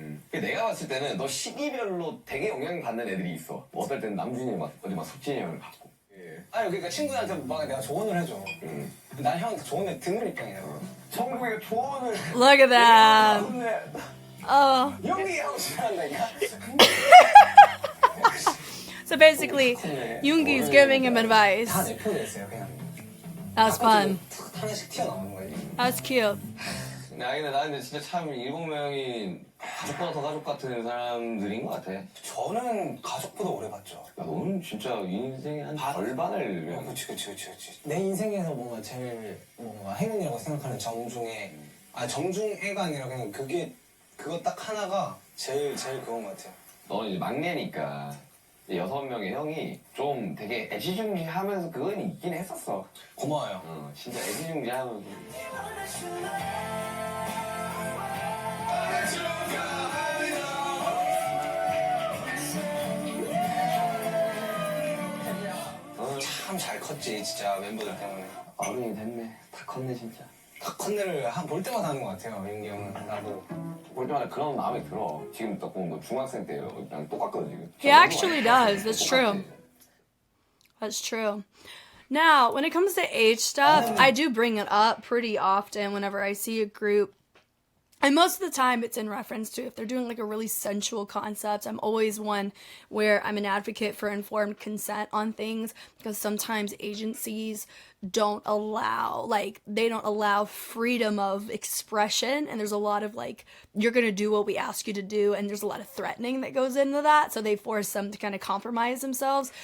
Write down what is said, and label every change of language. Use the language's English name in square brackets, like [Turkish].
[Korean] 내가 봤을 때는 너 시기별로 되게 영향 받는 애들이 있어. 뭐 어떨 때는 남준이 막 어디 막 석진이 형을 받고. 아니 그러니까 친구들한테 막 내가 조언을 해줘. 난 형한테 조언을 듣는 입장이야. 정국이가 조언을. [English] Look at that. Oh. [Korean] 형이 하고 싶어한다니까. [English] So basically, Yoongi's giving him advice. [Korean] 다 내 편이었어요 그냥. [English] That was fun. [Korean] 하나씩 튀어나오는 거예요. [English] That's cute. [Korean] 근데 나는 진짜 참 7명이 가족보다 더 가족 같은 사람들인 것 같아. 저는 가족보다 오래 봤죠. 야, 너는 진짜 인생의 한 절반을. 그치. 내 인생에서 뭔가 제일 뭔가 행운이라고 생각하는 정중애가 아니라 그냥 그거 딱 하나가 제일 그건 것 같아요. 너는 이제 막내니까 6명의 형이 좀 되게 애지중지하면서 그건 있긴 했었어. 고마워요. 진짜 애지중지하면서. 참 잘 컸지 진짜 멤버들 때문에. 어른이 됐네. 다 컸네 진짜. 다 컨네를 볼 때마다 하는 것 같아요. 윤기 형은. 나도 볼 때마다 그런 마음이 들어. 지금 딱 보면 너 중학생 때랑 똑같거든 지금. [English] He actually does. That's true. That's true. Now, when it comes to age stuff, I do bring it up pretty often whenever I see a group. And most of the time it's in reference to if they're doing like a really sensual concept. I'm always one where I'm an advocate for informed consent on things because sometimes agencies don't allow freedom of expression, and there's a lot of like, you're going to do what we ask you to do, and there's a lot of threatening that goes into that, so they force them to kind of compromise themselves.